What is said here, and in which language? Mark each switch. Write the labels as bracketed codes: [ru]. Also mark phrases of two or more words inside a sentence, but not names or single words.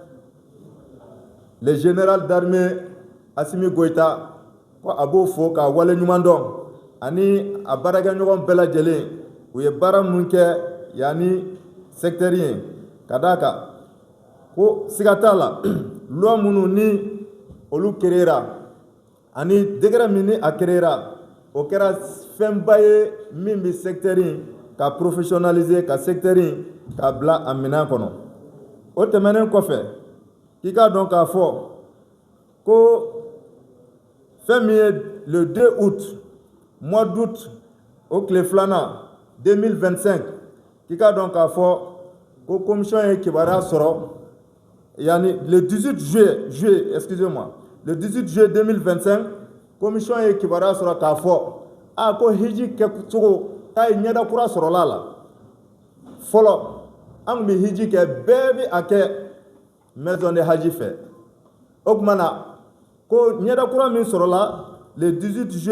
[fr] le général d'armée [bm] Assimi Goïta ko a b'o fo k'a wale ɲuman dɔn ani a baarakɛɲɔgɔn bɛɛ lajɛlen u ye baara mun kɛ yanni secteur ye ka d'a kan ko siga t'a la loi minnu ni olu créera ani décret min ni a créera o kɛra fɛnba ye min bɛ secteur in ka professionnaliser ka secteur in ka bila a minɛn kɔnɔ. O tɛmɛnen kɔfɛ k'i k'a dɔn k'a fɔ ko fɛn min ye [fr] le 2 août mois d'août [bm] o tile filanan 2025 k'i k'a dɔn k'a fɔ ko commission ye kibaruya sɔrɔ yani [fr] le 18 juillet excusez-moi le 18 juillet 2025 [bm] commission ye kibaruya sɔrɔ k'a fɔ ko hiji kɛcogo k'a ye ɲɛda kura sɔrɔla la fɔlɔ an tun bɛ hiji kɛ bɛɛ bɛ a kɛ [fr] maison de haji [bm] fɛ o tuma na ko ɲɛda kura min sɔrɔla [fr] le 18 juillet